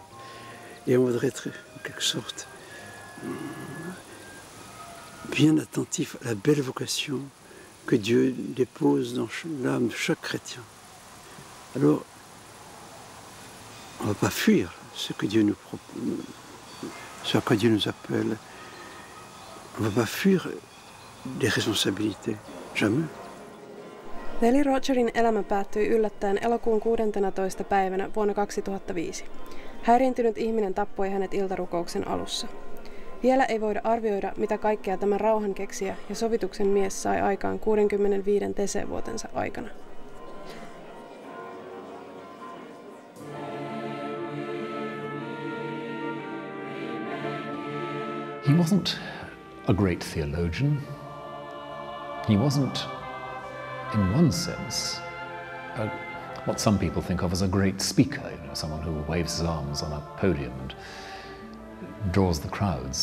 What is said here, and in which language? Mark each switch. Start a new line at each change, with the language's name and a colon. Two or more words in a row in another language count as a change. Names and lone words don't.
French: Et on voudrait être, en quelque sorte, bien attentif à la belle vocation que Dieu dépose dans l'âme de chaque chrétien. Alors, on ne va pas fuir ce que Dieu nous propose, ce à quoi Dieu nous appelle. On ne va pas fuir des responsabilités, jamais.
Finnish: Veli Rogerin elämä päättyi yllättäen elokuun 16. päivänä vuonna 2005. Häiriintynyt ihminen tappoi hänet iltarukouksen alussa. Vielä ei voida arvioida, mitä kaikkea tämä rauhankeksijä ja sovituksen mies sai aikaan 65 Tese-vuotensa aikana.
English: He wasn't a great theologian. He wasn't, in one sense, what some people think of as a great speaker, someone who waves his arms on a podium and draws the crowds.